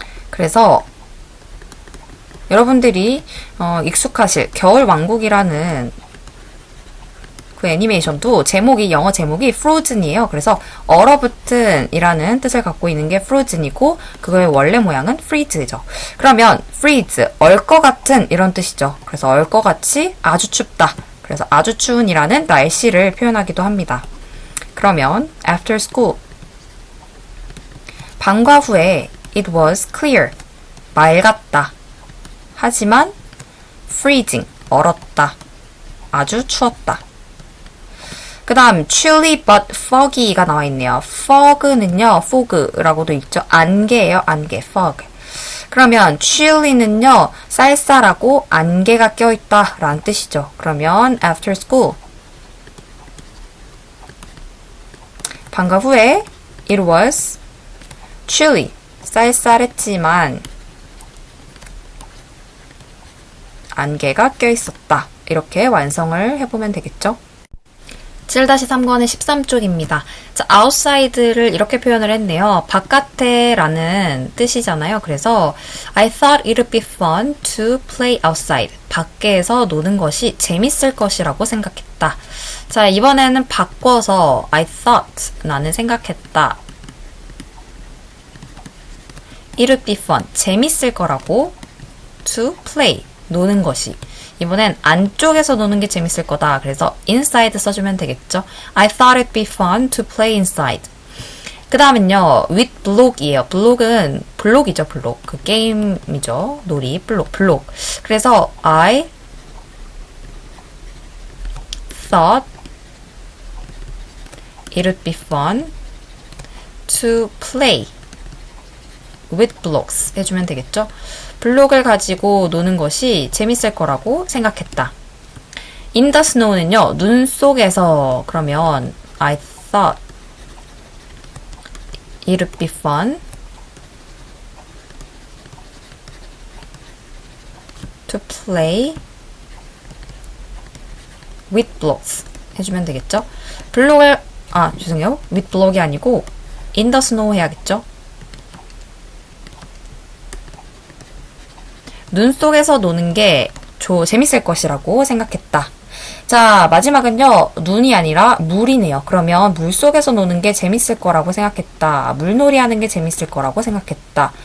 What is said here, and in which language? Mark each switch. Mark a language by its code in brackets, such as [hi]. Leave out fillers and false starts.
[ko] 그래서 여러분들이 익숙하실 겨울왕국이라는 그 애니메이션도 영어 제목이 frozen이에요. 그래서 얼어붙은 이라는 뜻을 갖고 있는 게 frozen이고 그거의 원래 모양은 freeze죠. 그러면 freeze, 얼 것 같은 이런 뜻이죠. 그래서 얼 것 같이 아주 춥다. 그래서 아주 추운이라는 날씨를 표현하기도 합니다. 그러면 [en] after school, [ko] 방과 후에 [en] it was clear, [ko] 맑았다. 하지만 freezing, 얼었다. 아주 추웠다. 그 다음 [en] chilly but foggy [ko] 가 나와 있네요. fog는요, fog라고도 있죠. 안개예요, 안개, fog. 그러면 chilly는요, 쌀쌀하고 안개가 껴있다 라는 뜻이죠. 그러면 after school, 방과 후에 [en] it was chilly, [ko] 쌀쌀했지만 안개가 껴있었다. 이렇게 완성을 해보면 되겠죠. 7-3권의 13쪽입니다. 자, outside를 이렇게 표현을 했네요. 바깥에 라는 뜻이잖아요. [en] 그래서 I thought it would be fun to play outside. [ko] 밖에서 노는 것이 재밌을 것이라고 생각했다. 자, 이번에는 바꿔서 [en] I thought, [ko] 나는 생각했다. [en] It would be fun, [ko] 재밌을 거라고 [en] to play, [ko] 노는 것이. 이번엔 안쪽에서 노는 게 재밌을 거다. 그래서 inside 써주면 되겠죠. [en] I thought it'd be fun to play inside. [ko] 그 다음은요, with block이에요. 블록은 블록이죠, 블록. 그 게임이죠. 놀이, 블록. 그래서 [en] I thought it would be fun to play with blocks [ko] 해주면 되겠죠. 블록을 가지고 노는 것이 재밌을 거라고 생각했다. [en] In the snow [ko] 는요, 눈 속에서. 그러면 [en] I thought it would be fun to play with blocks [ko] 해주면 되겠죠. 죄송해요. with block이 아니고 [en] in the snow [ko] 해야겠죠. 눈 속에서 노는 게 재밌을 것이라고 생각했다. 자, 마지막은요, 눈이 아니라 물이네요. 그러면 물 속에서 노는 게 재밌을 거라고 생각했다. 물놀이 하는 게 재밌을 거라고 생각했다.